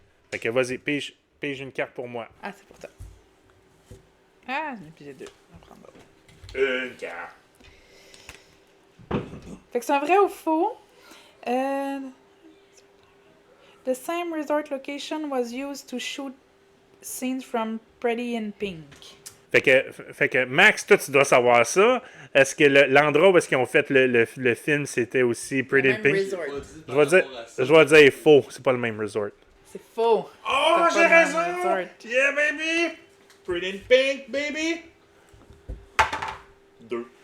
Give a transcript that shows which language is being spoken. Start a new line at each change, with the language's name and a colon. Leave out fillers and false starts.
French: Fait que vas-y, pige une carte pour moi. Ah, c'est pour toi. Ah, j'en ai pigé 2. On va prendre l'autre. Une carte. Fait que c'est un vrai ou faux.
English: The same resort location was used to shoot scenes from Pretty in Pink.
French: Fait que Max, toi, tu dois savoir ça. Est-ce que l'endroit où est-ce qu'ils ont fait le film, c'était aussi Pretty in Pink? Je vais dire faux. C'est pas le même resort. C'est faux. Oh, C'est j'ai pas le même raison! resort.
English: Yeah, baby! Pretty in Pink, baby! 2.